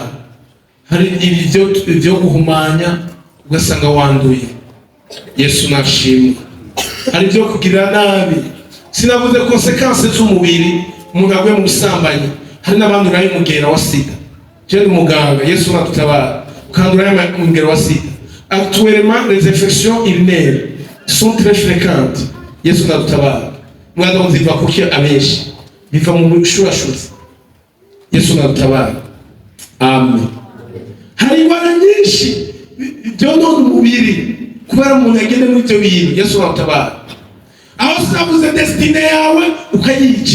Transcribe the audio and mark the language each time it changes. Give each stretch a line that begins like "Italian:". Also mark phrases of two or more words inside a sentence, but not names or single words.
Kinyarwanda: Hari ibyo guhumanya ugasanga wanduye. Yesu nashimwe. Hari ibyo kugira nabi. Sinavuze konsekanse z'umubiri, umuntu aguye mu busambanyi. Hari n'abandi uraye umugera wa sida. Je umuganga, Yesu natutabara. Ukandura umugera wa sida.
French: Actuellement, les infections urinaires sont très fréquentes.
Kinyarwanda: Yesu natutabara. Mwana uziva kuki abenshi. Biva mu bushurashuzi. Yesu natutabara. Amen. Hari indwara nyinshi byonona umubiri kubera umuntu agende muri ibyo bintu. Yesu natutabara. Aho sinavuze destine yawe ukayica.